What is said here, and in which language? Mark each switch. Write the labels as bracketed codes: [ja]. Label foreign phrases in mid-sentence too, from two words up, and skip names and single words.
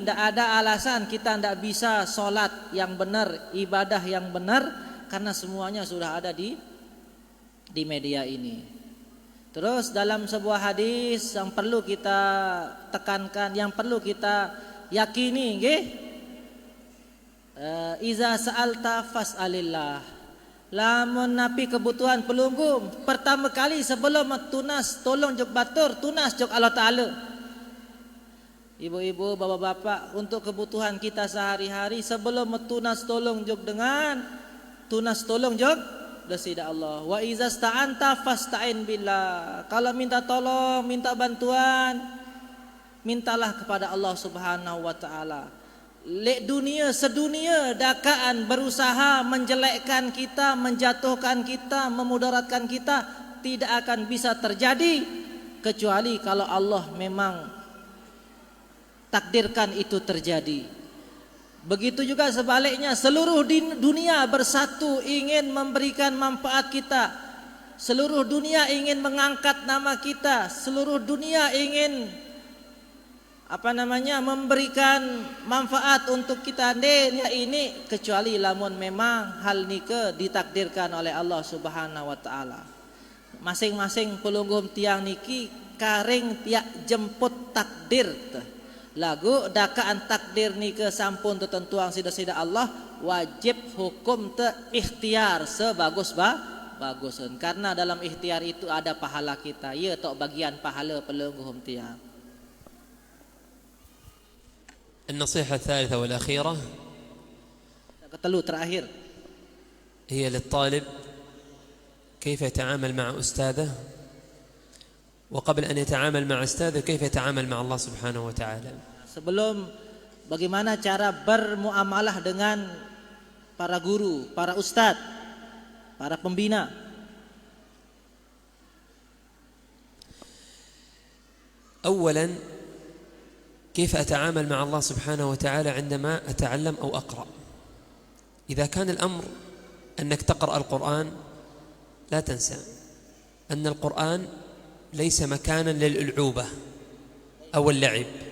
[id] Tidak ada alasan kita tidak bisa solat yang benar, ibadah yang benar, karena semuanya sudah ada di media ini. Terus dalam sebuah hadis yang perlu kita tekankan, yang perlu kita yakini, [ar] إذا سألت فاسأل الله. [sas] Lamun napi kebutuhan pelunggum, pertama kali sebelum tunas tolong jog batur, tunas jog Allah Ta'ala. [id] Ibu-ibu, bapak-bapak, untuk kebutuhan kita sehari-hari sebelum [sas] tunas tolong jog dengan tunas tolong jog dasida Allah. [ar] وإذا استعنت فاستعن بالله. [id] Kalau minta tolong, minta bantuan, mintalah kepada [ar] الله سبحانه وتعالى. [id] Sedunia dakaan berusaha menjelekkan kita, menjatuhkan kita, memudaratkan kita, tidak akan bisa terjadi kecuali kalau Allah memang takdirkan itu terjadi. Begitu juga sebaliknya, seluruh dunia bersatu ingin memberikan manfaat kita, seluruh dunia ingin mengangkat nama kita, seluruh dunia ingin memberikan manfaat untuk kita ini, kecuali lamun memang hal nike ditakdirkan oleh [ar] الله سبحانه وتعالى. [sas] Masing-masing pelunggum tiang niki karing tiak jemput takdir. Lagu dakaan takdir nike sampun tertentuang sida-sida Allah, wajib hukum te ikhtiar sebagus-bagusun. [id] Karena dalam ikhtiar itu ada pahala kita. [sas] Ya tok bagian pahala pelunggum tiang. [ar] النصيحة الثالثة والأخيرة [id] terakhir [ar] هي للطالب كيف يتعامل مع أستاذه، وقبل أن يتعامل مع أستاذه كيف يتعامل مع الله سبحانه وتعالى. [id] Sebelum bagaimana cara bermuamalah dengan para guru, para ustadz, para pembina. [ar] أولا كيف أتعامل مع الله سبحانه وتعالى عندما أتعلم أو أقرأ. إذا كان الأمر أنك تقرأ القرآن، لا تنسى أن القرآن ليس مكانا للألعوبة أو اللعب.